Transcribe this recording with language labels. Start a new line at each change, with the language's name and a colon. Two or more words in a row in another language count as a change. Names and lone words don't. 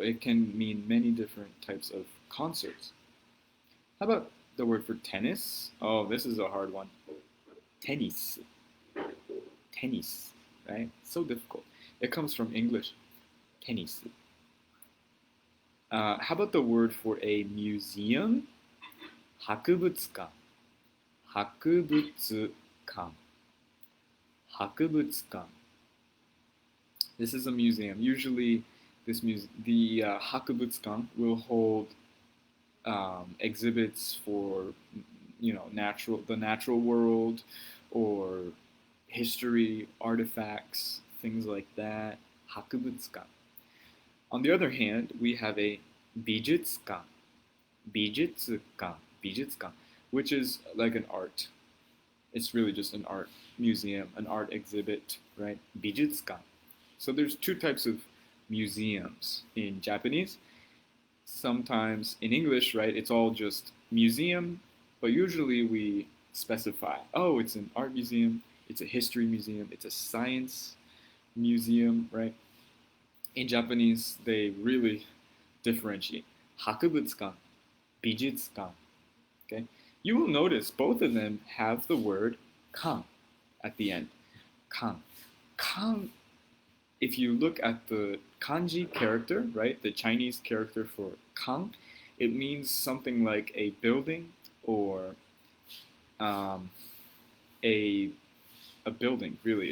English: It can mean many different types of concerts. How about the word for tennis? Oh, this is a hard one. Tennis. Tennis, right? So difficult. It comes from English. Tennis. How about the word for a museum?
Japanese: 博物館. 博物館. 博物館.
English: This is a museum. Usually, the 博物館 will hold exhibits for the natural world or history, artifacts, things like that.
Japanese: 博物館.
English: On the other hand, we have a 美術館.
Japanese: 美術館. 美術館,
English: which is like an art. It's really just an art museum, an art exhibit, right?
Japanese: 美術館.
English: So there's two types of museums in Japanese. Sometimes in English, right, it's all just museum, but usually we specify, oh, it's an art museum, it's a history museum, it's a science museum, right? In Japanese, they really differentiate.
Japanese: 博物館, 美術館.
English: Okay? You will notice both of them have the word kan at the end. Kan. Kan, if you look at the kanji character, right, the Chinese character for kan, it means something like a building or a building, really.